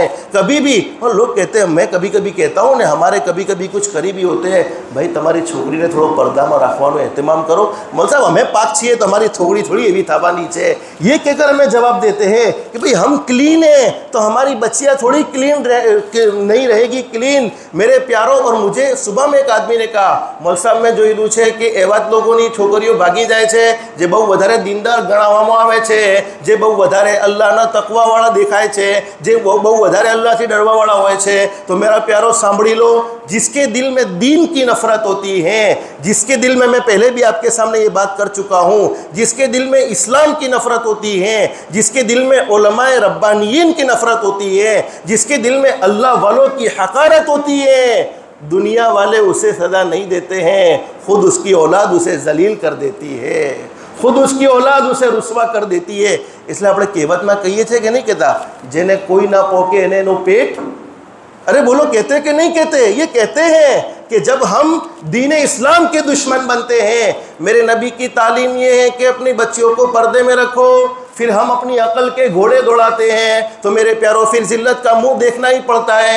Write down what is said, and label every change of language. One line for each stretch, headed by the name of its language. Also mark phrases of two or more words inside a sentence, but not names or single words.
Urdu: کبھی بھی, اور لوگ کہتے ہیں, میں کبھی کبھی کہتا ہوں نا, ہمارے کبھی کبھی کچھ قریبی ہوتے ہیں, بھائی تمہاری چھوکری نے تھوڑا پردہ میں رکھوا میں اہتمام کرو. مول صاحب ہمیں پاک چاہیے تو ہماری تھوڑی تھوڑی یہ بھی تھابا نیچے, یہ کہہ کر ہمیں جواب دیتے ہیں کہ بھئی ہم کلین ہیں تو ہماری بچیاں تھوڑی کلین نہیں رہے گی کلین. میرے پیاروں, اور مجھے صبح میں ایک آدمی نے کہا, مول صاحب میں
Gujarati: જોઈ રહ્યું છે કે એવા જ લોકોની છોકરીઓ ભાગી જાય છે જે બહુ વધારે દીનદાર ગણાવવામાં આવે છે, જે બહુ વધારે અલ્લાહના તકવાવાળા દેખાય છે, જે બહુ વધારે અલ્લાહથી ડરવાવાળા હોય છે. તો
Urdu: میرے پیارو
Gujarati: સાંભળી લો,
Urdu: جس کے دل میں دین کی نفرت ہوتی ہے, جس کے دل میں پہلے بھی آپ کے سامنے یہ بات کر چکا ہوں, جس کے دل میں اسلام کی نفرت ہوتی ہے, جس کے دل میں علماء ربانیین کی نفرت ہوتی ہے, جس کے دل میں اللہ والوں کی حقارت ہوتی ہے, دنیا والے اسے سزا نہیں دیتے ہیں, خود اس کی اولاد اسے ذلیل کر دیتی ہے, خود اس کی اولاد اسے رسوا کر دیتی ہے. اس لیے
Gujarati: આપણે કહેવતમાં કહીએ છીએ
Urdu: کہ نہیں کہتا,
Gujarati: જેને કોઈ ના પોકે એને એનું પેટ.
Urdu: ارے بولو, کہتے کہ نہیں کہتے؟ یہ کہتے ہیں کہ جب ہم دین اسلام کے دشمن بنتے ہیں, میرے نبی کی تعلیم یہ ہے کہ اپنی بچیوں کو پردے میں رکھو, پھر ہم اپنی عقل کے گھوڑے دوڑاتے ہیں تو میرے پیاروں پھر ذلت کا منہ دیکھنا ہی پڑتا ہے.